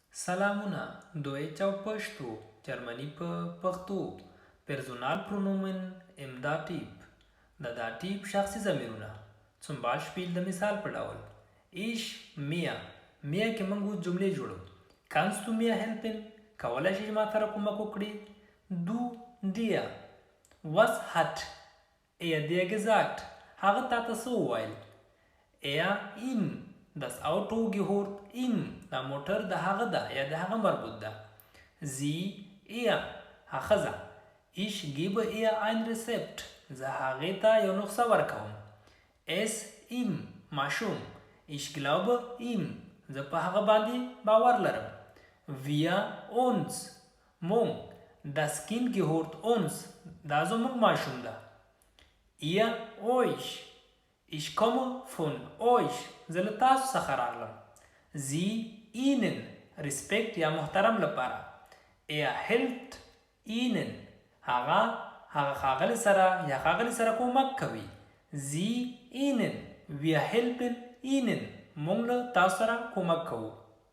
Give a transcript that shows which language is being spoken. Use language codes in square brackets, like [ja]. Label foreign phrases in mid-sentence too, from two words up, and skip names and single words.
[ps] سلامونه دویچ او پشتو جرمنی په پښتو [de] Personal Pronomen im Dativ [ps] د داتیب شخصي ضمیرونه [de] zum Beispiel [ps] د مثال په ډول [de] ich mir [ps] کې موږ اوس جملې جوړو [de] kannst du mir helfen [ps] کولای شي ما سره کومک وکړي [de] du dir was hat dir gesagt [ps] هغه تا ته څه وویل [de] ihm das Auto gehört ihm [ps] دا موټر د هغه ده یا د هغه مربوط ده sie هغه [de] ich gebe ihr ein Rezept [ps] زه هغې ته یو نسخه ورکوم [de] es ihm [ps] ماشوم [de] ich glaube ihm [ps] زه په هغه باندې باور لرم [de] wir uns [ps] مونږ das [de] Kind gehört uns [ps] دا زموږ ماشوم ده [de] ihr euch ich komme von euch [ps] زه له تاسو څخه راغلم [de] sie ihnen respekt [ps] یا محترم لپاره [de] hilft ihnen [ps] هغه ښاغلي سره یا ښاغلي سره کومک کوي [de] sie ihnen wir helfen ihnen [ps] موږ له تاسو سره کومک کوو